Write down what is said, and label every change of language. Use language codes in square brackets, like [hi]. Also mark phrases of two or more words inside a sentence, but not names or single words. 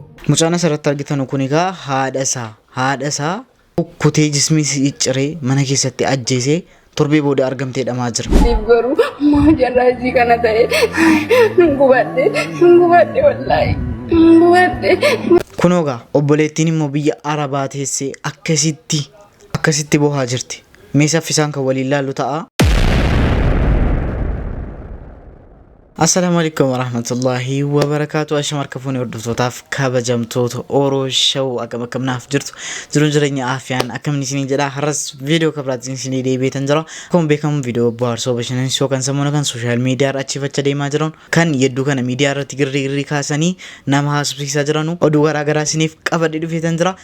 [om] Mucaan asirratti argitan kun egaa haadha isaa kutee jismii cicciree mana keessatti ajjeesee torbee booda argamtee dhamaa jira. Garuu maa jarraajii kana ta'e gubadhe wallaahi gubadhe. Kunoogaa obboleettiin immoo biyya Arabaa teessee akkasitti bohaa jirti. Mee saffisaan kan waliin laallu ta'a. [ar] السلام عليكم ورحمة الله وبركاته. [om] Asham harkafuuni hordoftotaaf kabajamtoota Oromoo Show akkam naaf jirtu jiruun jireenya aafiyaan akkamni isinii jedha. Har'as viidiyoo kabraatiin isinii deebi'eetan jira. Akkuma beekamu viidiyoo bohaarsoo bashannansiisoo kan sammuna kan [en] sooshaal miidiyaa [om] irra achiifachaa deemaa jiran kan yedduu kana miidiyaa irratti girrii kaasanii nama haasofsiisaa jiranu oduu garaagaraa isiniif qabadhee dhufeetan jira.